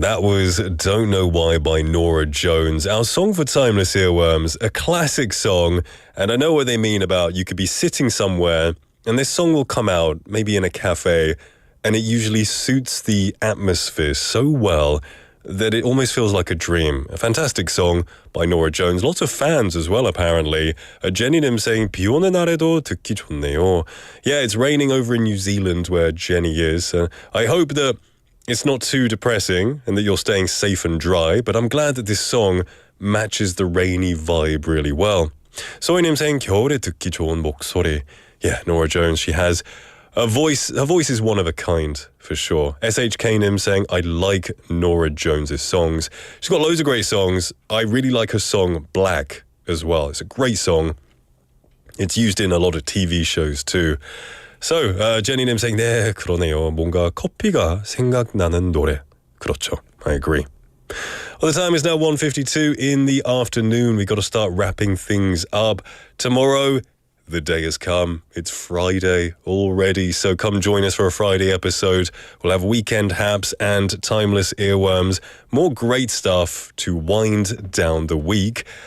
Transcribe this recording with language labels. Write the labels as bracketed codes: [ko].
[en] That was Don't Know Why by Norah Jones, our song for Timeless Earworms, a classic song. And I know what they mean about you could be sitting somewhere and this song will come out maybe in a cafe, and it usually suits the atmosphere so well that it almost feels like a dream. A fantastic song by Norah Jones. Lots of fans as well, apparently. Jenny-님 saying, [ko] 비 오는 날에도 듣기 좋네요. [en] Yeah, it's raining over in New Zealand where Jenny is. I hope that it's not too depressing and that you're staying safe and dry, but I'm glad that this song matches the rainy vibe really well. 소희님 saying, [ko] 겨울에 듣기 좋은 목소리. [en] Yeah, Norah Jones, she has her voice is one of a kind, for sure. SHK-nim saying, I like Norah Jones' songs. She's got loads of great songs. I really like her song Black as well. It's a great song. It's used in a lot of TV shows too. So, Jenny-nim saying, [ko] 네, 그러네요. 뭔가 커피가 생각나는 노래. 그렇죠. [en] I agree. Well, the time is now 1:52 in the afternoon. We've got to start wrapping things up. Tomorrow, the day has come. It's Friday already, so come join us for a Friday episode. We'll have weekend haps and timeless earworms. More great stuff to wind down the week.